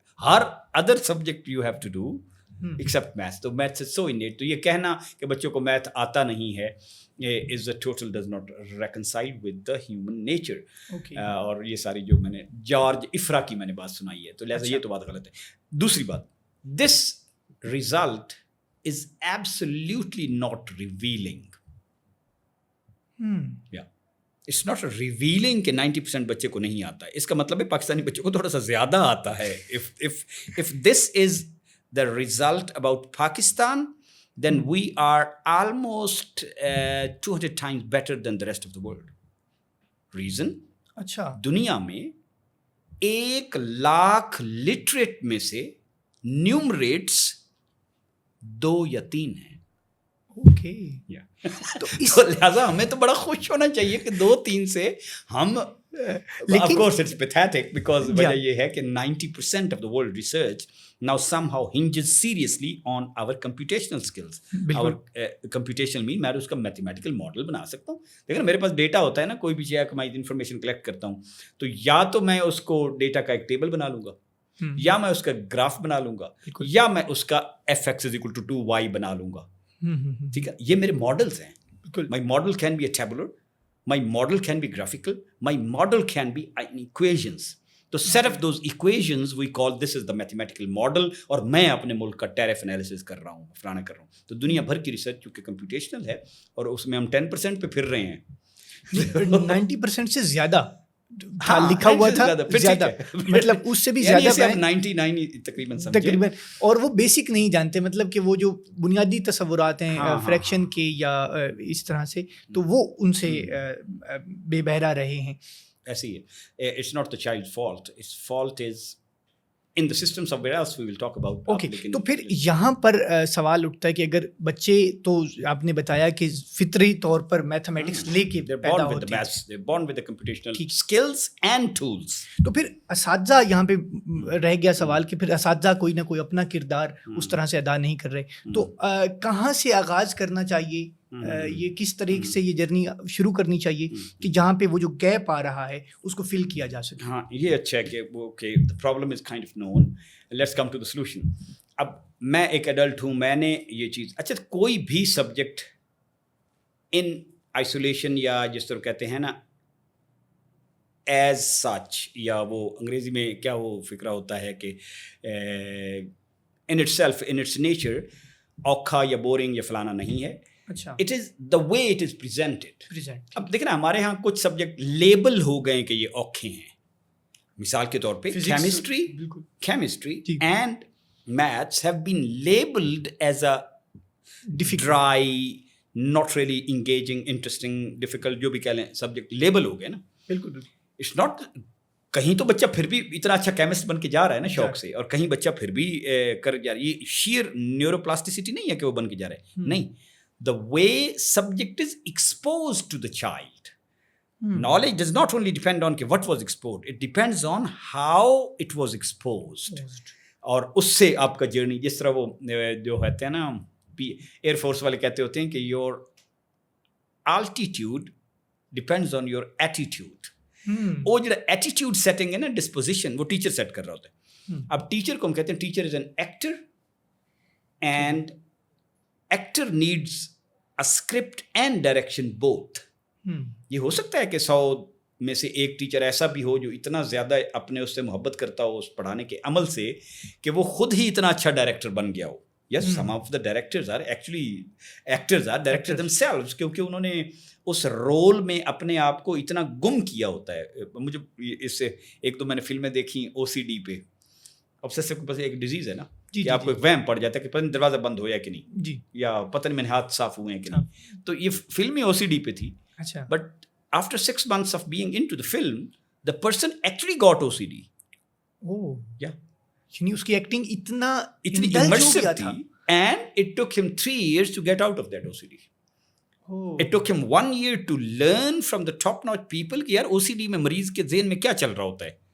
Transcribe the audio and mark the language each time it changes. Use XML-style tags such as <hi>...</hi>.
<en>ہر other subject you have to do except maths. تو maths is so innate.</en> <ur>تو یہ کہنا کہ بچوں کو میتھ آتا نہیں ہے</ur> <en>Is a total does not reconcile with the human nature.</en> <ur>اور یہ ساری جو میں نے جارج افرا کی میں نے بات سنائی ہے, تو لہٰذا یہ تو بات غلط ہے. دوسری بات,</ur> <en>This result is absolutely not revealing. Yeah. It's not revealing</en> <ur>کہ 90% بچے کو نہیں آتا ہے. اس کا مطلب ہے پاکستانی بچوں کو تھوڑا سا زیادہ آتا ہے.</ur> <en>If this is the result about Pakistan, then we are almost 200 times better than the rest of the world. Reason?</en> <ur>اچھا, دنیا میں 1,00,000 لٹریٹ میں سے نیومریٹس 2 یا 3 ہیں.</ur> <en>okay,</en> <ur>تو لہٰذا ہمیں تو بڑا خوش ہونا چاہیے کہ 2-3 سے ہم,</ur> <en>of course it's pathetic because</en> <ur>وجہ یہ ہے کہ</ur> <en>90% of the world research now somehow hinges seriously on our computational skills. Our computational mean</en> <ur>میں اس کا میتھمیٹیکل ماڈل بنا سکتا ہوں. دیکھیں میرے پاس ڈیٹا ہوتا ہے نا, کوئی بھی چیز میں انفارمیشن کلیکٹ کرتا ہوں, تو یا تو میں اس کو ڈیٹا کا ایک ٹیبل بنا لوں گا, یا میں اس کا گراف بنا لوں گا, یا میں اس کا f(x=2y) بنا لوں گا. ٹھیک ہے, یہ میرے ماڈلس ہیں.</ur> <en>My model can be a tabular, my model can be graphical, my model can be equations. تو set of those equations we call this is the mathematical model.</en> <ur>اور میں اپنے ملک کا ٹیرف انالیسس کر رہا ہوں, فلانا کر رہا ہوں. تو دنیا بھر کی ریسرچ چونکہ کمپیوٹیشنل ہے اور اس میں ہم 10% پہ پھر رہے ہیں. 90% سے زیادہ لکھا ہوا تھا, زیادہ مطلب اس سے بھی زیادہ 99 تقریباً, اور وہ بیسک نہیں جانتے, مطلب کہ وہ جو بنیادی تصورات ہیں فریکشن کے یا اس طرح سے, تو وہ ان سے بے بہرا رہے ہیں. ایسے ہی ہے.</ur> <en>It's not the child fault, it's fault is in the system somewhere else we will talk about.</en> <ur>Okay, تو پھر یہاں پر سوال اٹھتا ہے کہ اگر بچے, تو آپ نے بتایا کہ فطری طور پر میتھمیٹکس لے کے پیدا ہوتے ہیں,</ur> <en>they're born with the computational skills and tools.</en> <ur>تو پھر اساتذہ, یہاں پہ رہ گیا سوال کہ پھر اساتذہ کوئی نہ کوئی اپنا کردار اس طرح سے ادا نہیں کر رہے, تو کہاں سے آغاز کرنا چاہیے, یہ کس طریقے سے یہ جرنی شروع کرنی چاہیے کہ جہاں پہ وہ جو گیپ آ رہا ہے اس کو فل کیا جا سکے. ہاں, یہ اچھا ہے کہ okay</ur> <en>the problem is kind of known, let's come to the solution.</en> <ur>اب میں ایک ایڈلٹ ہوں, میں نے یہ چیز, اچھا کوئی بھی سبجیکٹ ان آئسولیشن یا جس طرح کہتے ہیں نا ایز سچ, یا وہ انگریزی میں کیا وہ فکرہ ہوتا ہے کہ</ur> <en>in itself in its nature</en> <ur>اوکھا یا بورنگ یا فلانا نہیں ہے. اچھا,</ur> <en>It is the way it is presented.</en> <ur>اب دیکھیں نا ہمارے ہاں کچھ سبجیکٹ لیبل ہو گئے کہ یہ اوکھے ہیں. مثال کے طور پہ</ur> <en>chemistry and maths have been labelled as a dry, not really engaging, interesting, difficult,</en> <ur>جو بھی کہہ لیں سبجیکٹ لیبل ہو گئے نا.</ur> <en>بالکل.</en> <ur>اٹس ناٹ, کہیں تو بچہ پھر بھی اتنا اچھا کیمسٹ بن کے جا رہا ہے نا شوق سے, اور کہیں بچہ پھر بھی کر جا رہا ہے. یہ شیئر نیورو پلاسٹیسٹی نہیں ہے کہ وہ بن کے جا رہا ہے, نہیں.</ur> <en>The way subject is exposed to the child. Knowledge does not only depend on what was exposed, it depends on how it was exposed.</en> <ur>اور اس سے آپ کا جرنی, جس طرح وہ جو کہتے ہیں نا ایئر فورس والے کہتے ہوتے ہیں کہ</ur> <en>your altitude depends on your attitude.</en> <ur>وہ جو ایٹیٹیوڈ سیٹنگ ہے نا, ڈسپوزیشن, وہ ٹیچر سیٹ کر رہا ہوتا ہے. اب ٹیچر کو ہم کہتے ہیں</ur> <en>Teacher is an actor, and actor needs a script and direction both.</en> <ur>یہ ہو سکتا ہے کہ 100 میں سے ایک ٹیچر ایسا بھی ہو جو اتنا زیادہ اپنے اس سے محبت کرتا ہو اس پڑھانے کے عمل سے کہ وہ خود ہی اتنا اچھا ڈائریکٹر بن گیا ہو.</ur> <en>yes, some of the directors are actually actors are director themselves,</en> <ur>کیونکہ انہوں نے اس رول میں اپنے آپ کو اتنا گم کیا ہوتا ہے. مجھے اس سے ایک دو میں نے فلمیں دیکھی OCD پہ, obsessive compulsive ایک ڈیزیز ہے نا, کہ آپ کو ایک وہم پڑ جاتا ہے کہ پتہ نہیں دروازہ بند ہوا ہے کہ نہیں, جی, یا پتہ نہیں میرے ہاتھ صاف ہوئے ہیں کہ نہیں. تو یہ فلم OCD پہ تھی. اچھا,</ur> <en>But after 6 months of being into the film, the person actually got OCD. oh Yeah.</en> <ur>یعنی اس کی ایکٹنگ اتنی</ur> <en>immersive تھی, and it took him 3 years to get out of that OCD. It took him 1 year to learn from the top notch people</en> <ur>کہ یار OCD میں مریض کے ذہن میں کیا چل رہا ہوتا ہے.</ur>